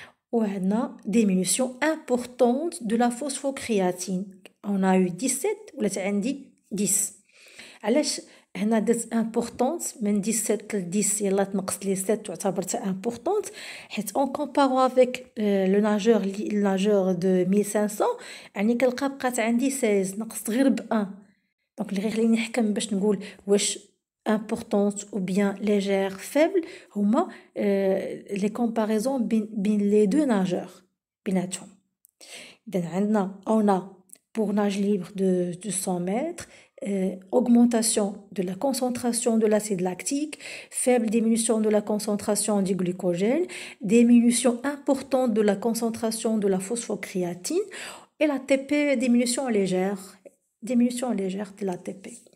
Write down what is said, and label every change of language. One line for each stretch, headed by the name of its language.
French: Ou une diminution importante de la phosphocréatine. On a eu 17 ou là c'est 10.
Arabic: علاش هنا درت importante من 17 ل 10 يلا تنقص لي 7 تعتبر importante حيت
French: on compare avec le nageur de 1500
Arabic: يعني كنلقى بقات عندي 16 نقصت غير ب 1 دونك اللي غير نحكم باش نقول واش
French: importante ou bien légère, faible,
Arabic: هما
French: les comparaisons
Arabic: بين
French: les deux nageurs
Arabic: بيناتهم. إذن عندنا
French: on a pour nage libre de 100 mètres augmentation de la concentration de l'acide lactique, faible diminution de la concentration du glycogène, diminution importante de la concentration de la phosphocréatine et l'ATP diminution légère de l'ATP.